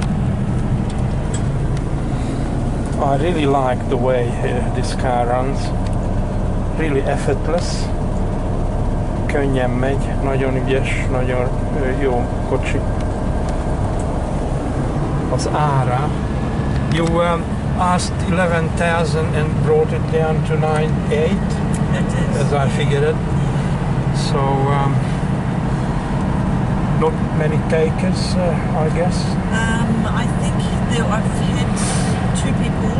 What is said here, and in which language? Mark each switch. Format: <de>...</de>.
<en>I really like the way this car runs. Really effortless.</en> <hu>Könnyen megy, nagyon ügyes, nagyon jó kocsi. Az ára.</hu> <en>You asked 11,000 and brought it down to 9,800, as I figured it. So not many takers, I guess. I think I've had two people.</en>